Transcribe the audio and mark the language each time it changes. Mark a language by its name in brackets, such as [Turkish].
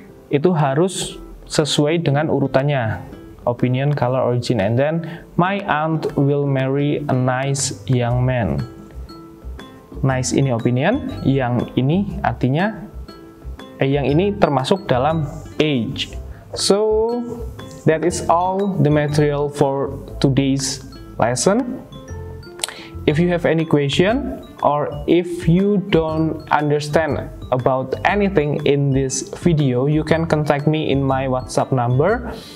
[Indonesian] Itu harus sesuai dengan urutannya. [English] Opinion, color, origin. And then, my aunt will marry a nice young man. [Indonesian] Nice ini opinion, yang ini artinya, yang ini termasuk dalam age. [English] So, that is all the material for today's lesson. If you have any question, or if you don't understand about anything in this video, you can contact me in my WhatsApp number.